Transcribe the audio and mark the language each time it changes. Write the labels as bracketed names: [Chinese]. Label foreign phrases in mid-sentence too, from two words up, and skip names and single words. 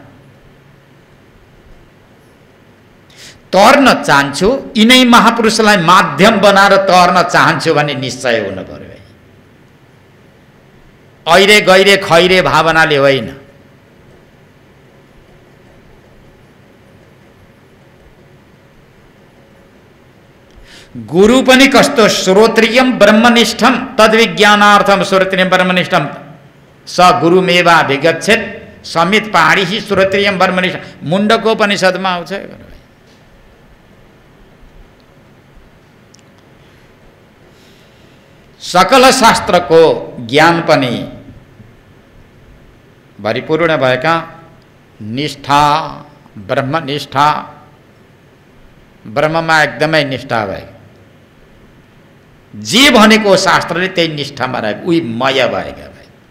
[Nepali] तर्न चाहन्छु, यिनै महापुरुषलाई माध्यम बनाएर तर्न चाहन्छु भन्ने निश्चय हुनु पर्यो। ऐरे गैरे खैरे भावनाले होइन। गुरु पनि कस्तो, [Sanskrit] श्रोत्रियम ब्रह्मनिष्ठम तद्विज्ञानार्थम श्रोत्रियम ब्रह्मनिष्ठम स गुरुमेवा विगच्छेत् समित पहाडी ही श्रोत्रियम ब्रह्मनिष्ठ, [Nepali] मुण्डको उपनिषदमा आउँछ। सकल शास्त्रको ज्ञान पनि भरिपूर्ण भएका निष्ठा, ब्रह्मनिष्ठा, ब्रह्ममा एकदमै निष्ठा भए, जे भनेको शास्त्रले त्यही निष्ठामा रहेको, उही मय भएका भाइ।